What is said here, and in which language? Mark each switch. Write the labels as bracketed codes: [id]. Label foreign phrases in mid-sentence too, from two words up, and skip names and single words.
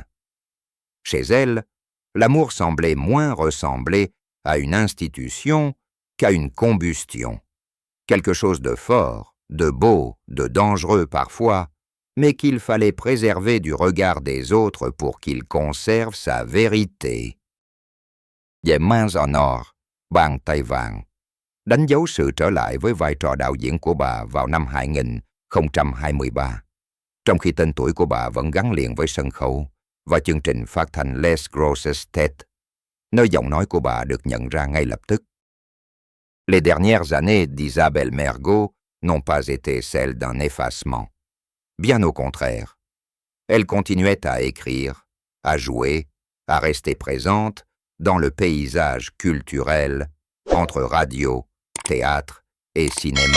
[fr] Chez elle, l'amour semblait moins ressembler à une institution qu'à une combustion. Quelque chose de fort, de beau, de dangereux parfois, mais qu'il fallait préserver du regard des autres pour qu'il conserve sa vérité. [vi] Về Mains en or, bàn tay vàng, đánh dấu sự trở lại với vai trò đạo diễn của bà vào năm 2023, trong khi tên tuổi của bà vẫn gắn liền với sân khấu và chương trình phát thanh Les Grosses Têtes, nơi giọng nói của bà được nhận ra ngay lập tức. [fr] Les dernières années d'Isabelle Mergo n'ont pas été celles d'un effacement. Bien au contraire. Elle continuait à écrire, à jouer, à rester présente dans le paysage culturel entre radio, théâtre et cinéma.